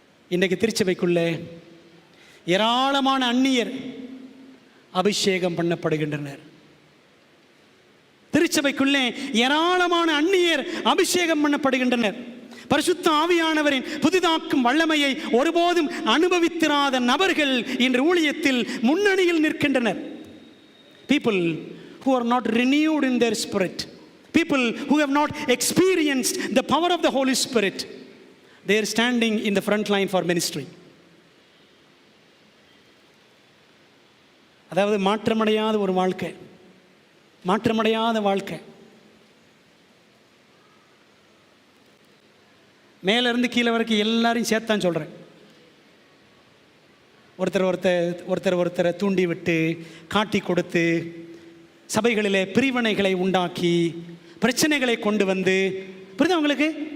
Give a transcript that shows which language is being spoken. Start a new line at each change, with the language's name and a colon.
Tamil: இன்றைக்கு திருச்சபைக்குள்ளே ஏராளமான அந்நியர் அபிஷேகம் பண்ணப்படுகின்றனர். திருச்சபைக்குள்ளே ஏராளமான அந்நியர் அபிஷேகம் பண்ணப்படுகின்றனர். பரிசுத்த ஆவியானவரின் புதிதாக்கும் வல்லமையை ஒருபோதும் அனுபவித்திராத நபர்கள் இன்று ஊழியத்தில் முன்னணியில் நிற்கின்றனர்.
English: People who are not renewed in their spirit, people who have not experienced the power of the Holy Spirit, they are standing in the front line for ministry.
Tamil: அதாவது மாற்றமடையாத ஒரு வாழ்க்கை, மாற்றமடையாத வாழ்க்கை. மேலேருந்து கீழே வரைக்கும் எல்லாரையும் சேர்த்தான் சொல்கிறேன். ஒருத்தரை தூண்டி விட்டு, காட்டி கொடுத்து, சபைகளிலே பிரிவினைகளை உண்டாக்கி, பிரச்சனைகளை கொண்டு வந்து, புரியுதா உங்களுக்கு?